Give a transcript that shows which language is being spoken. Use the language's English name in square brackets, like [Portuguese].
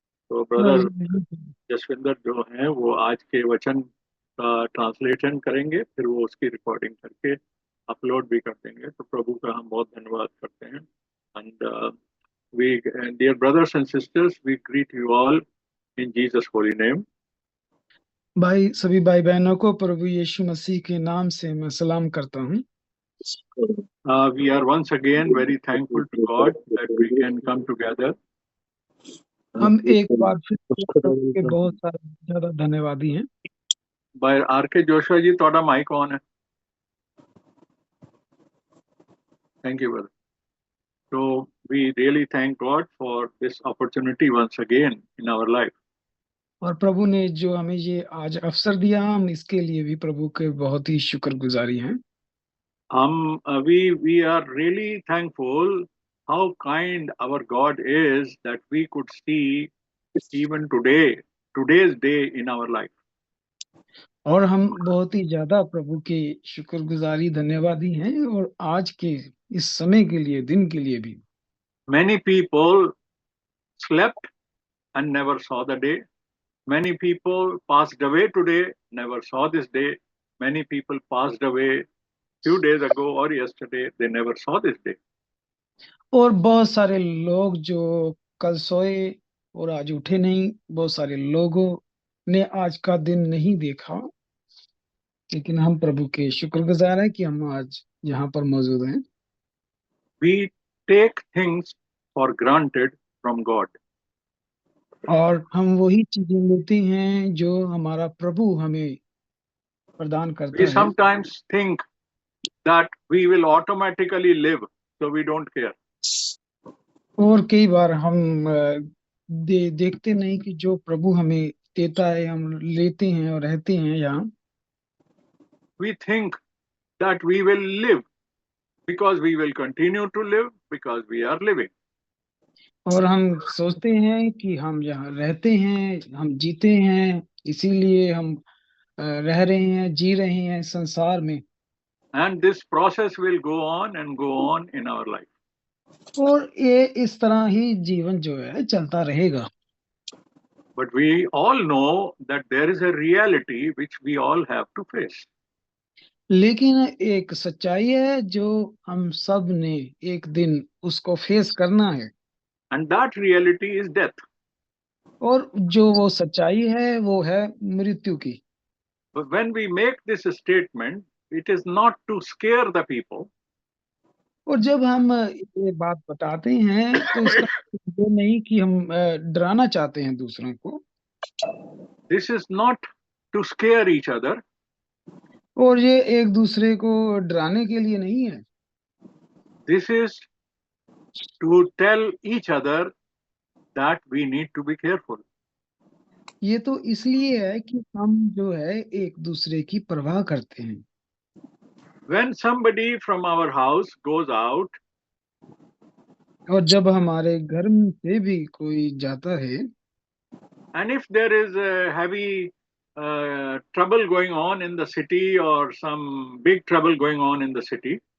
[Hindi] तो ब्रदर जसविंदर जो है वो आज के वचन का ट्रांसलेशन करेंगे, फिर वो उसकी रिकॉर्डिंग करके अपलोड भी कर देंगे। तो प्रभु का हम बहुत धन्यवाद करते हैं। [English] And we dear brothers and sisters, we greet you all in Jesus holy name. [Hindi] भाई, सभी भाई बहनों को प्रभु यीशु मसीह के नाम से मैं सलाम करता हूँ। [English] We are once again very thankful to God that we can come together. [Hindi] हम एक बार फिर प्रभु के बहुत सारे ज्यादा धन्यवादी हैं। [English] By R.K. [Hindi] जोशुआ जी, थोड़ा माइक ऑन है। [English] Thank you, brother. So we really thank God for this opportunity once again in our life. [Hindi] और प्रभु ने जो हमें ये आज अवसर दिया, हम इसके लिए भी प्रभु के बहुत ही शुक्रगुजारी हैं। [English] We are really thankful how kind our God is that we could see even today's day in our life. [Hindi] और हम बहुत ही ज्यादा प्रभु के शुक्रगुजारी धन्यवादी हैं, और आज के इस समय के लिए, दिन के लिए भी। [English] Many people slept and never saw the day. Many people passed away today, never saw this day. Many people passed away few days ago or yesterday, they never saw this day. [Hindi] और बहुत सारे लोग जो कल सोए और आज उठे नहीं, बहुत सारे लोगों ने आज का दिन नहीं देखा, लेकिन हम प्रभु के शुक्रगुजार हैं कि हम आज यहाँ पर मौजूद हैं। [English] We take things for granted from God. [Hindi] और हम वही चीजें लेते हैं जो हमारा प्रभु हमें प्रदान [English] We [Hindi] करता है। [English] sometimes think that we will automatically live, so we don't care. [Hindi] और कई बार हम देखते नहीं कि जो प्रभु हमें देता है हम लेते हैं और रहते हैं यहाँ। [English] We think that we will live because we will continue to live because we are living. [Hindi] और हम सोचते हैं कि हम यहाँ रहते हैं, हम जीते हैं, इसीलिए हम रह रहे हैं, जी रहे हैं संसार में। [English] And this process will go on and go on in our life. [Hindi] और ये इस तरह ही जीवन जो है चलता रहेगा। [English] But we all know that there is a reality which we all have to face. [Hindi] लेकिन एक सच्चाई है जो हम सब ने एक दिन उसको फेस करना है, [English] And that reality is death. [Hindi] और जो वो सच्चाई है वो है मृत्यु की। [English] But when we make this statement, it is not to scare the people, [Hindi] और जब हम ये बात बताते हैं तो इसका ये नहीं कि हम डराना चाहते हैं दूसरों को, [English] this is not to scare each other, [Hindi] और ये एक दूसरे को डराने के लिए नहीं है, [English] this is to tell each other that we need to be careful. [Hindi] ये तो इसलिए है कि हम जो है एक दूसरे की परवाह करते हैं। [English] When somebody from our house goes out, [Hindi] और जब हमारे घर से भी कोई जाता है, [English] and if there is a heavy trouble going on in the city or some big trouble going on in the city,